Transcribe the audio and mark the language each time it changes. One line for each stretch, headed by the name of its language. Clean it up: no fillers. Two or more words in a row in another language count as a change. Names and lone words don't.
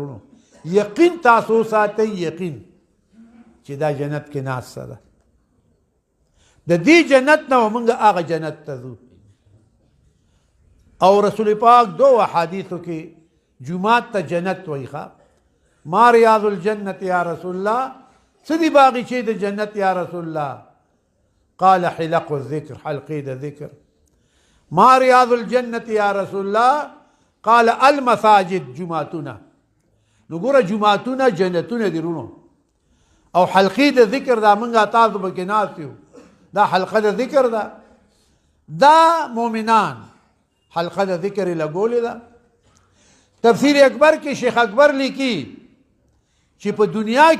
Pashto: رونو یقین تاسو ساتئ، یقین چې دا جنت کې ناسته ده. د دې جنت نه مونږ هغه جنت ته ځو. او رسول پاک دو احادیثو کې جمعات ته جنت وایي
Arabic: ما ریاض الجنت یا رسول الله
Pashto: سدي باغچې د جنت یا رسول الله
Arabic: قال حلق الذکر
Pashto: حلقې د ذکر
Arabic: ما ریاض الجنت یا رسول الله قال المساجد
Pashto: جمعتنا نو ګوره جمعتونه جنتونه دي رونو او حلقې د ذکر دا منګه تاسو به کې ناست یو دا حلقه د ذکر ده دا مؤمنان حلقه د ذکر لګولې ده تفسیر اکبر کې شیخ اکبر لیکي چې په دنیا کې